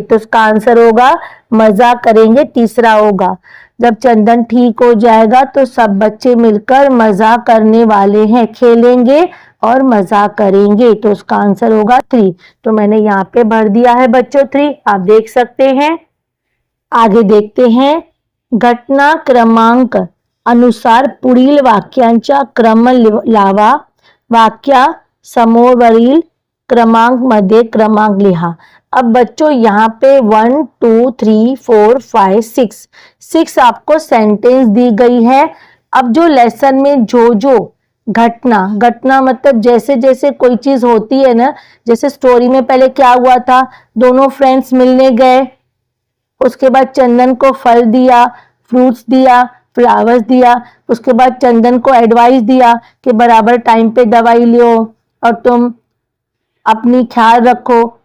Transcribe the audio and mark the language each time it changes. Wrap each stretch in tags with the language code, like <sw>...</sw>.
<hi>तो उसका आंसर होगा मजा करेंगे, तीसरा होगा। जब चंदन ठीक हो जाएगा तो सब बच्चे मिलकर मजा करने वाले हैं, खेलेंगे और मजा करेंगे। तो उसका आंसर होगा 3। तो मैंने यहाँ पे भर दिया है बच्चों 3, आप देख सकते हैं। आगे देखते हैं,</hi> <mr>घटना क्रमांक अनुसार पुढील वाक्यांचा क्रम लावा, वाक्या समोरील क्रमांक मध्ये क्रमांक लिहा।</mr> <hi>अब बच्चों यहाँ पे 1 2 3 4 5 6 आपको सेंटेंस दी गई है। अब जो लेसन में जो घटना मतलब जैसे जैसे कोई चीज होती है ना, जैसे स्टोरी में पहले क्या हुआ था, दोनों फ्रेंड्स मिलने गए, उसके बाद चंदन को फल दिया, फ्रूट्स दिया, फ्लावर्स दिया, उसके बाद चंदन को एडवाइस दिया कि बराबर टाइम पे दवाई लियो और तुम अपनी ख्याल रखो।</hi>